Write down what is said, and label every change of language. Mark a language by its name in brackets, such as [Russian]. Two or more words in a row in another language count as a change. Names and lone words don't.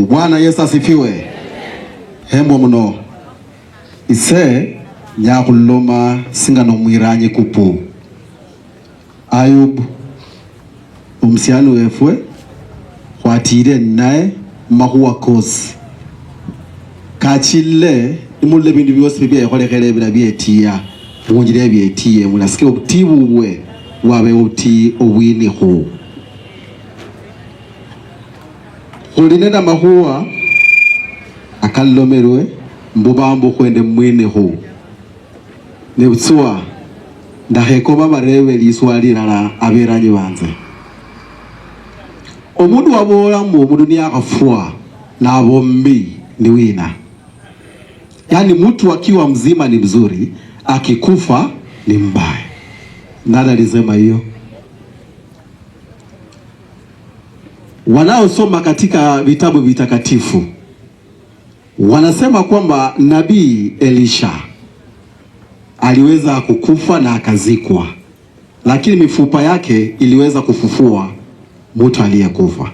[Swahili] Bwana Yesu asifiwe. Hembo mno. [Luyia] Ise nyakuloma singano mwiranye kupu. Ayubu umsianu wefwe kwatire nae mahuwa kosi. Kachile imule bindu byose bibye yakolekele bila byetia. Mwonjire byetie munasike obutibu bwe wabe uti obwini ho. Kulinenda mahuwa akalomerwe mbubambo kwende mwene ho. Nebutsuwa ndaheko babarebe liswali lala aberanye banze. Omundu wabola mu dunia akafua na bombi ni wina. [Swahili] Yani mtu akiwa mzima ni mzuri, akikufa ni mbaya. Nani alisema hiyo? Wanaosoma katika vitabu vitakatifu wanasema kwamba Nabii Elisha aliweza kukufa na akazikwa, lakini mifupa yake iliweza kufufua mtu aliyekufa.